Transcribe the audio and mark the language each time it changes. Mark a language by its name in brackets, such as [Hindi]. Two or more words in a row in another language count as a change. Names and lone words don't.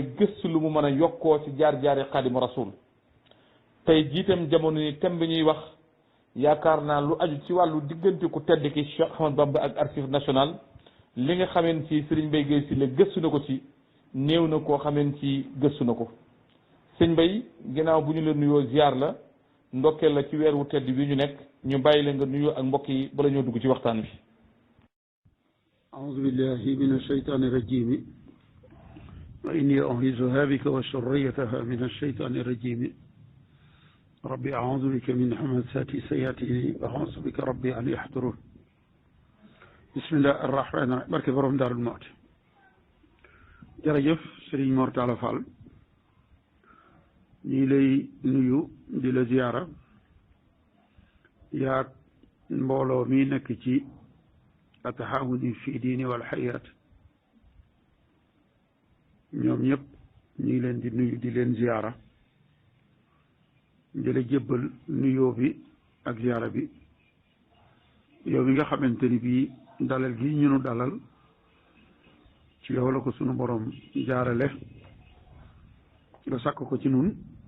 [Wolof] gëstu lu mu mën a yokkoo ci jaar-jaari xaadimu rasul tey jiitam jamono ni thème bi ñuy wax yaakaar naa lu aju ci wàllu diggante ku tedd ki Cheikh Ahmad Bamba ak [French] archive national [Wolof] li nga xameen ci Serigne Mbaye Guèye Syll gëstu na ko ci néew na koo xameen ci gëstu na ko sëñ Mbaye ginnaaw bu ñu la nuyoo ziar la ndokkeel la ci weer wu tedd bi ñu nekk ñu bàyyi la nga nuyoo ak mbokk yi bala ñoo dugg ci waxtaan bi [Arabic] أعوذ بالله من الشيطان الرجيم وإني أعيذها بك وذريتها من الشيطان الرجيم ربي أعوذ بك من همزات الشياطين وأعوذ بك ربي أن يحضرون بسم الله الرحمن الرحيم [Wolof] barke borom Daaru Muxti jërëjëf Serigne Mor Talla Fall ñi lay nuyu di la ziyaara yaa mbooloo mi nekk ci [Arabic] التعاون في الدين والحياة [Wolof] ñoom ñëpp ñu ngi leen di nuyu di leen ziyaara di la jébbal nuyoo bi ak ziyaara bi yow mi nga xamante ni bii dalal gi ñu nu dalal ci yow la ko sunu borom jaarale nga sàkk ko ci nun